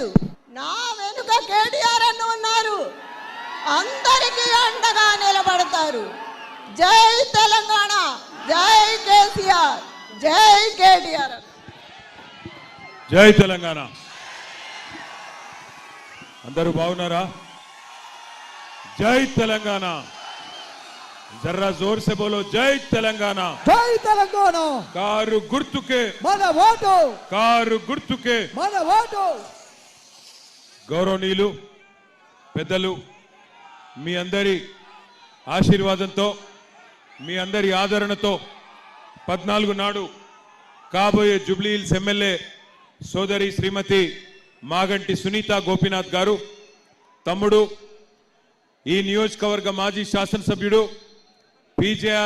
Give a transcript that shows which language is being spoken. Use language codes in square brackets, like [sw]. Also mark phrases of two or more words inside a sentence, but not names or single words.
[te] నా వెనుక కేటీఆర్ అన్న ఉన్నారు, అందరికీ అండగా నిలబడతారు. జై తెలంగాణ, జై కేసీఆర్, జై కేటీఆర్. జై తెలంగాణ. అందరూ బాగున్నారా? జై తెలంగాణ. [hi] जरा जोर से बोलो जय तेलंगाना. जय तेलंगाना. [te] కారు గుర్తుకే మన ఓటు, కారు గుర్తుకే మన ఓటు. గౌరవనీయులు పెద్దలు, మీ అందరి ఆశీర్వాదంతో, మీ అందరి ఆదరణతో 14 నాడు కాబోయే జూబ్లీ హిల్స్ ఎమ్మెల్యే సోదరి శ్రీమతి మాగంటి సునీత గోపీనాథ్ గారు, తమ్ముడు ఈ నియోజకవర్గ మాజీ శాసనసభ్యుడు, పీజేఆర్